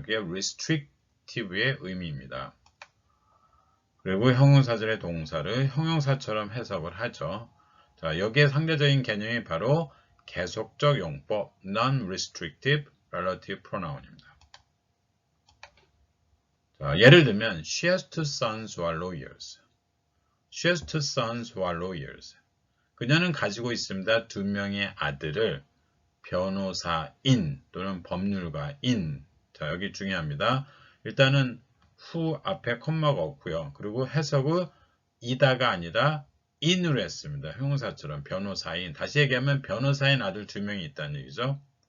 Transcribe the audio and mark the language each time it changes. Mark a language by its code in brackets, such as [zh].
[ko] 그게 restrictive의 의미입니다. 그리고 형용사절의 동사를 형용사처럼 해석을 하죠. 자, 여기에 상대적인 개념이 바로 계속적 용법, [en] non-restrictive relative pronoun [ko] 입니다. 자, 예를 들면 [en] she has two sons who are lawyers. She has two sons who are lawyers. [ko] 그녀는 가지고 있습니다. 두 명의 아들을 변호사인 또는 법률가인. 자, 여기 중요합니다. 일단은 who 앞에 콤마가 없고요. 그리고 해석을 이다가 아니라 in으로 했습니다. 형용사처럼 변호사인. 다시 얘기하면 변호사인 아들 두 명이 있다는 얘기죠.